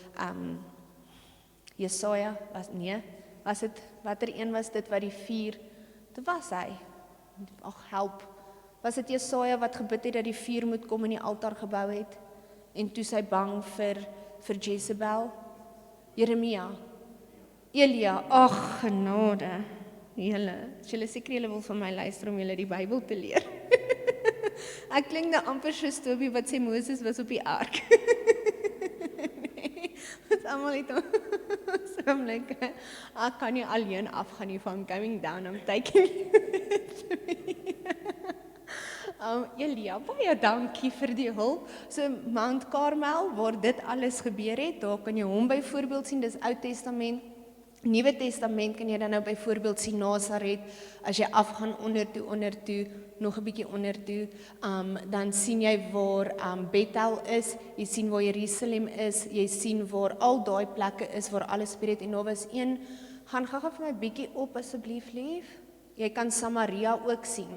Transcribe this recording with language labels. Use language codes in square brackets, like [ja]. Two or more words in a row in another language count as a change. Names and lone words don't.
[af] Jesaja, was dit, watter een was dit wat die vuur, dit was hy, ag help, was dit Jesaja wat gebid het dat die vuur moet kom en die altaar gebou het, en toe sy bang vir Jezebel, Jeremia, Elia, ag genade, julle seker julle wil van my luister om julle die Bybel te leer. Ek klink nou amper soos Toby wat sê Moses was op die ark. Ons almal het so [en] I'm like, [af] ek kan nie alleen afgaan nie, [en] I'm going down, I'm taking you. [af] Elia, baie dankie vir die hulp. So Mount Carmel, waar dit alles gebeur het, daar kan jy hom byvoorbeeld sien, dis Ou Testament. Nuwe Testament kan jy dan nou byvoorbeeld sien Nasaret, as jy afgaan ondertoe, nog 'n bietjie ondertoe, dan sien jy waar Bethel is, jy sien waar Jerusalem is, jy sien waar al daai plekke is waar alles gebeur het, en daar was een, gaan gou-gou vir my bietjie op asseblief lief, jy kan Samaria ook sien.